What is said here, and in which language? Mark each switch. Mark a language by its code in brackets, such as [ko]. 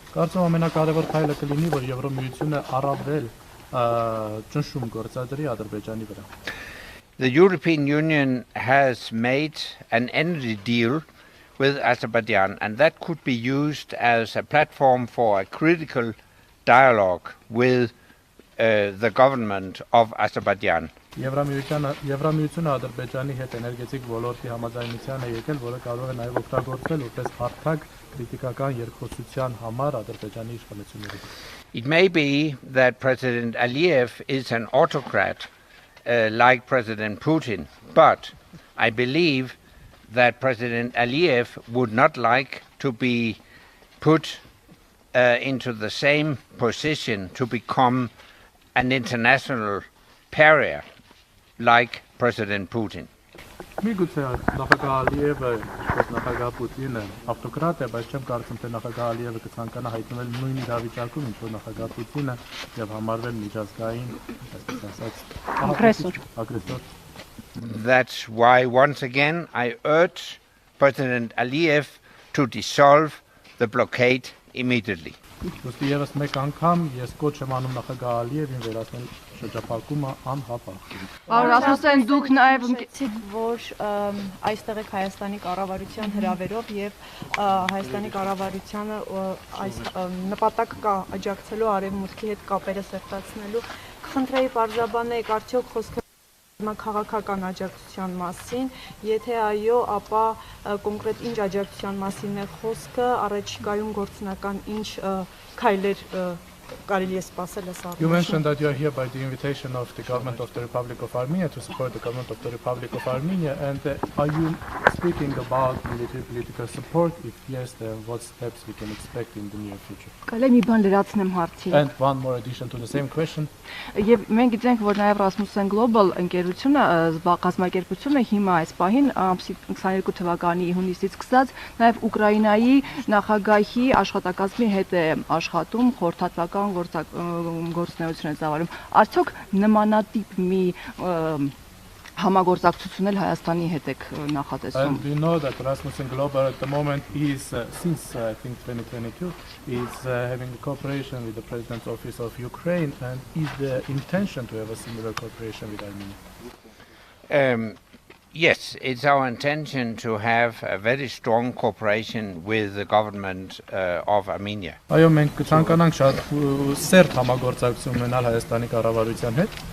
[hy] Կարծում ամենակարևոր քայլը կլինի, որ Եվրամիությունը առավել ճնշում գործադրի Ադրբեջանի վրա. [en] The European Union has made an energy deal with Azerbaijan, and that could be used as a platform for a critical dialogue with the government of Azerbaijan. [hy] Եվրամիությունը Ադրբեջանի հետ էներգետիկ ոլորտի համաձայնության է եկել, որը կարող է նաև օգտագործվել որպես հարթակ քրիտիկական երկխոսության համար Ադրբեջանի իշխանությունների։ [en] It may be that President Ալիև is an autocrat like President Putin, but I believe that President Ալիև would not like to be put into the same position to become an international pariah like President Putin. [hy] Միգուցե նախագահ Ալիևը, ինչպես նախագահ Պուտինը ավտոկրատ է, բայց չեմ կարծում, թե նախագահ Ալիևը կցանկանա հայտնվել նույն իրավիճակում, ինչ-որ նախագահ Պուտինը եւ համարվել միջազգային, այսպես ասած, ագրեսոր. [en] That's why once again I urge President Ալիև to dissolve the blockade immediately. [hy] Ոստի եւս մեկ անգամ ես կոչ եմ անում նախագահ Ալիևին վերացնել շրջափակումը անհապաղ։ Պարոն Ռասմուսյան, դուք նաև ընդգծեցիք, որ այստեղ եք Հայաստանի կառավարության հրավերով եւ Հայաստանի կառավարությանը այս նպատակ կա աջակցելու Արևմուտքի հետ կապերը սերտացնելու։ Խնդրեի պարզաբանեք, արդյոք խոսքը քաղաքական աջակցության մասին, եթե այո, ապա կոնկրետ ինչ աջակցության մասին է խոսքը, առաջիկայում գործնական ինչ քայլեր կարելի է սպասել այս առումով։ [en] You mentioned that you are here by the invitation of the government of the Republic of Armenia to support the government of the Republic of Armenia, and are you speaking about military political support? If yes, then what steps we can expect in the near future? [hy] Կարելի մի բան լրացնեմ հարցին։ [en] And one more addition to the same question. [hy] Եվ մենք գիտենք, որ նաև Rasmussen Global ընկերությունը կազմակերպությունը հիմա այս պահին ամսի 22 թվականի հունիսից սկսած նաև Ուկրաինայի նախագահի աշխատակազմի հետ է աշխատում, խորհրդատվական գործունեություն է ծավալում։ Արդյոք նմանատիպ մի համագործակցություն էլ Հայաստանի հետ եք նախատեսում։ [en] And we know that Rasmussen Global at the moment is, since I think 2022, is having a cooperation with the President's Office of Ukraine, and is the intention to have a similar cooperation with Armenia? Yes, it's our intention to have a very strong cooperation with the government of Armenia. [hy] Այո, մենք կցանկանանք շատ սերտ համագործակցություն ունենալ Հայաստանի կառավարության հետ։